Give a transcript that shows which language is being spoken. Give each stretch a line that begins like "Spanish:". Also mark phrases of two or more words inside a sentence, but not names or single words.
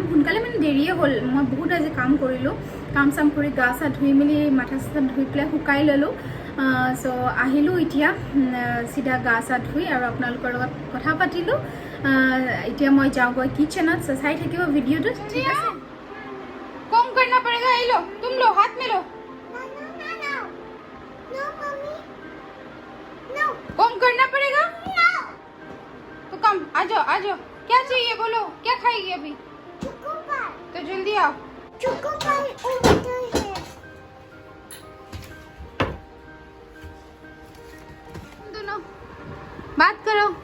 Assamese: সোনকালে মানে দেৰিয়ে হ'ল, মই বহুত আজি কাম কৰিলোঁ। কাম চাম কৰি গা চা ধুই মেলি মাথা চাথা ধুই পেলাই শুকাই ল'লোঁ। চ' আহিলোঁ এতিয়া চিধা গা চা ধুই আৰু আপোনালোকৰ লগত কথা পাতিলোঁ। এতিয়া মই যাওঁগৈ কিচেনত। চাই থাকিব ভিডিঅ'টো, ঠিক আছে?
Hindi: কম करना पड़ेगा, ये लो तुम लो, हाथ में लो। कम करना पड़ेगा तो कम। आ जाओ। क्या चाहिए बोलो, क्या खाएगी अभी? तो जल्दी आओ। दोनों बात करो।